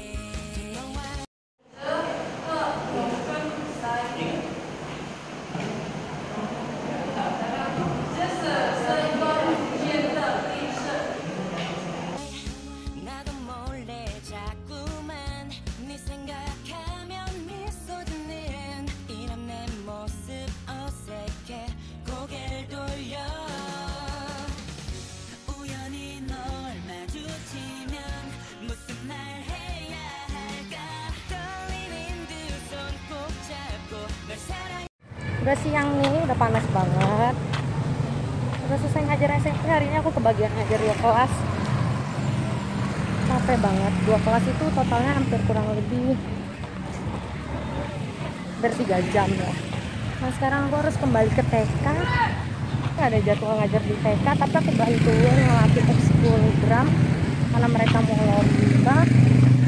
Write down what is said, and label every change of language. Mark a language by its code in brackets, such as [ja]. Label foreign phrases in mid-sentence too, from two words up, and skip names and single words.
[ko] 나도 몰래 자꾸만 네 생각하면 미소 짓는 이런 내 모습 어색해 고개를 돌려. 우연히 널 마주치면 무슨 말 해야 할까. 떨리는 두 손 꼭 잡고 널 사랑해. [id] udah siang nih, udah panas banget. Udah selesai ngajar SMP. Hari ini aku kebagian ngajar 2 kelas. Capek banget. 2 kelas itu totalnya hampir kurang lebih 3 jam ya. Nah, sekarang aku harus kembali ke TK. Ada jadwal ngajar di TK, tapi aku bantuin ngelatih ekskul drum karena mereka mau lomba.